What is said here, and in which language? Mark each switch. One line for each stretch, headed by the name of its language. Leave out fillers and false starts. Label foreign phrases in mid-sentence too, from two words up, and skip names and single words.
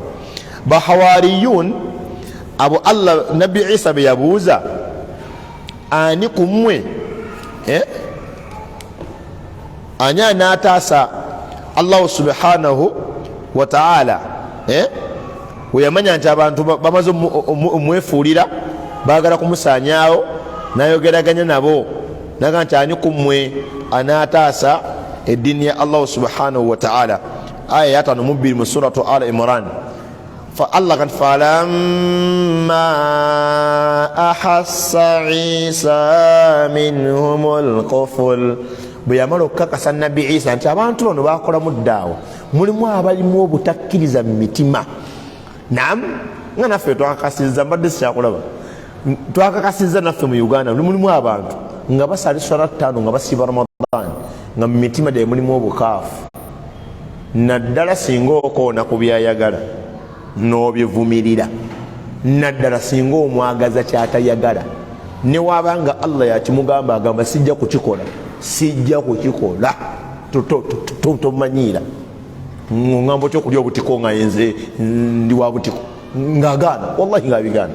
Ganda: Bahawariyun abo Allah nabbi Isa be yabuuza ani kumwe ani anaataasa Allah
Arabic: سبحانه وتعالى
Ganda: weyamanya nti abantu bamaze omwefuulira baagala kumusaanyaawo, nayogeraganya nabo naga nti ani kumwe anaataasa eddiini ya Allah
Arabic: سبحانه وتعالى.
Ganda: Aya ya 5 mu suratu Al Imran.
Arabic: فالله قال فلما أحس عيسى منهم الكفر
Ganda: bweyamala okukakasa nabbi Isa nti abantu bano bakola muddaawo mulimu abalimu obutakkiriza mu mitima. Naam, nga naffe twakakasizza, mbadde sikyakulaba, twakakasizza naffe mu Uganda mulimu abantu nga basali swala 5 nga basiiba Ramadan nga mu mitima gye mulimu obukaafu, naddala singa okoona ku byayagala n'obyevumirira, naddala singa omwagaza kyatayagala, ne wabanga Allah yakimugamba agamba sijja kukikola, sijja kukikola, tomanyiira ngambo kyokulya obutiko nga yenze ndi wa butiko ng'agaana, wallahi ng'abigaana.